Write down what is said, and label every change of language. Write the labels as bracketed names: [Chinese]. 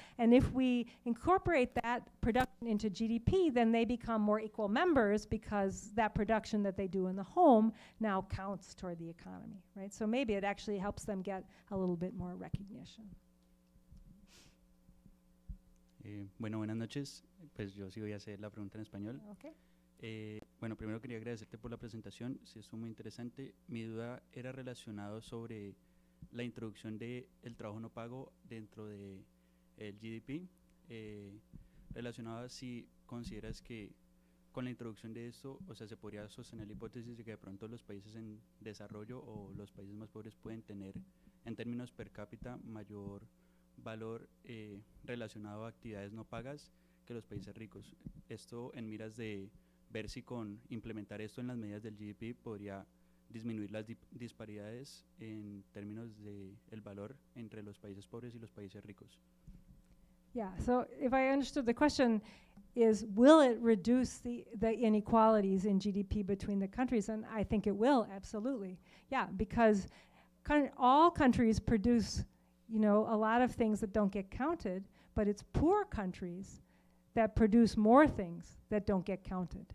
[English] And if we incorporate that production into GDP, then they become more equal members, because that production that they do in the home now counts toward the economy, right? So maybe it actually helps them get a little bit more recognition. [Spanish] Bueno, buenas noches. Pues yo sí voy a hacer la pregunta en español. [English] Okay. [Spanish] Bueno, primero quería agradecerte por la presentación, sí, estuvo muy interesante. Mi duda era relacionado sobre la introducción del trabajo no pago dentro del GDP, relacionado a si consideras que con la introducción de esto, o sea, se podría sostener la hipótesis de que de pronto los países en desarrollo o los países más pobres pueden tener, en términos per cápita, mayor valor relacionado a actividades no pagas que los países ricos. Esto en miras de ver si con implementar esto en las medidas del GDP podría disminuir las disparidades en términos de el valor entre los países pobres y los países ricos. [English] Yeah, so if I understood the question is, will it reduce the inequalities in GDP between the countries? And I think it will, absolutely. Yeah, because all countries produce, you know, a lot of things that don't get counted, but it's poor countries that produce more things that don't get counted.